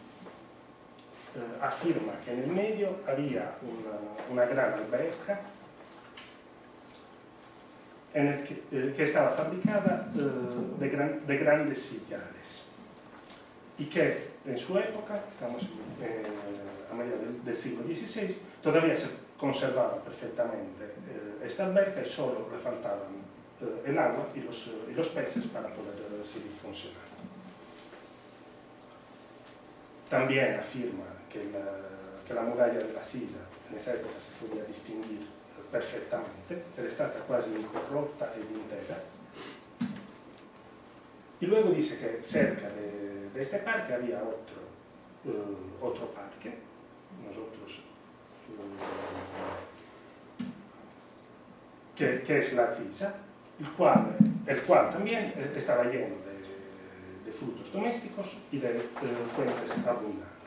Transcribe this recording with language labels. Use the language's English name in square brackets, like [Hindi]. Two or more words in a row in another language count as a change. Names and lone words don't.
[Spanish] Afirma que en el medio había una gran alberca que estaba fabricada de grandes sillares y que en su época, estamos a mediados del siglo XVI, todavía se conservaba perfectamente esta alberca y solo le faltaban el agua y los peces para poder seguir funcionando. También afirma que la muralla de la Sisa en esa época se podía distinguir perfectamente, [Italian] era stata quasi incorrotta ed intera. [Spanish] Y luego dice que cerca de este parque había otro parque, que es la Sisa, el cual también estaba lleno de frutos domésticos y de fuentes abundantes.